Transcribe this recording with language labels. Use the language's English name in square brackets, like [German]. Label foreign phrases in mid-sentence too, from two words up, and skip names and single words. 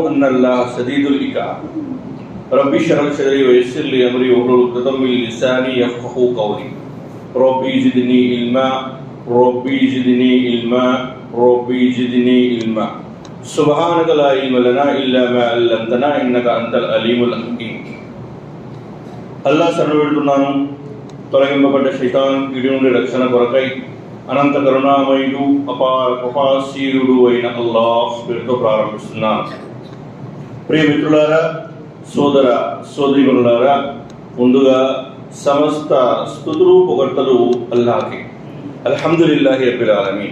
[Arabic] أن الله شديد العقاب رب اشرح لي صدري ويسر لي أمري واحلل عقدة من لساني يفقهوا قولي ربي زدني علما ربي زدني علما ربي زدني علما سبحانك لا علم لنا إلا ما علمتنا إنك أنت العليم الحكيم [Telugu] అల్లాహ్ సర్వవ్యాపితున్నాను తొలగింపబడ్డ శైతాన్ కీడు నుండి రక్షణ కొరకై అనంత కరుణామయుడు అపాశీరుడు అయిన అల్లాహ్ పేరుతో ప్రారంభిస్తున్నాను. ప్రియ మిత్రులారా, సోదర సోదరీమణులారా, ముందుగా సమస్త స్తుతులు పొగడ్తలు అల్లాహ్కి, [Arabic] الحمد لله رب العالمين.